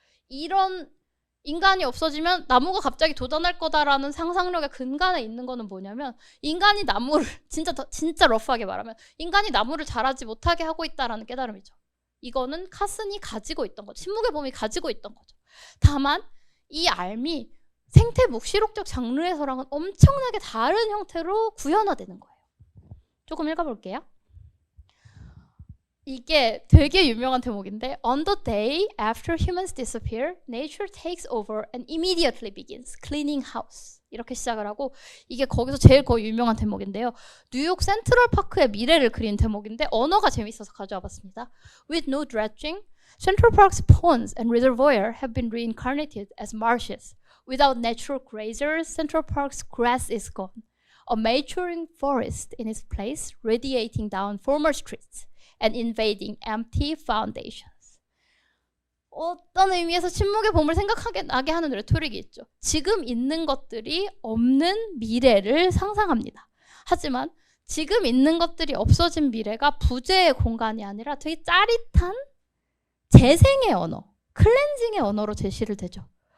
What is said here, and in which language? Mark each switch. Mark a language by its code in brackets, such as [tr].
[ko] 이런 인간이 없어지면 나무가 갑자기 돋아날 거다라는 상상력의 근간에 있는 거는 뭐냐면 인간이 나무를 진짜 러프하게 말하면 인간이 나무를 자라지 못하게 하고 있다라는 깨달음이죠. 이거는 카슨이 가지고 있던 거죠. 침묵의 봄이 가지고 있던 거죠. 다만 이 알미 생태 묵시록적 장르에서랑은 엄청나게 다른 형태로 구현화되는 거예요. 조금 읽어볼게요. 이게 되게 유명한 대목인데 [en] On the day after humans disappear, nature takes over and immediately begins cleaning house. [ko] 이렇게 시작을 하고 이게 거기서 제일 거의 유명한 대목인데요. 뉴욕 센트럴 파크의 미래를 그린 대목인데 언어가 재밌어서 가져와 봤습니다. [en] With no dredging, Central Park's ponds and reservoir have been reincarnated as marshes. Without natural grazers, Central Park's grass is gone. A maturing forest in its place, radiating down former streets and invading empty foundations. [ko] 어떤 의미에서 침묵의 봄을 생각하게 나게 하는 레토릭이 있죠. 지금 있는 것들이 없는 미래를 상상합니다. 하지만 지금 있는 것들이 없어진 미래가 부재의 공간이 아니라 되게 짜릿한 재생의 언어, 클렌징의 언어로 제시를 되죠.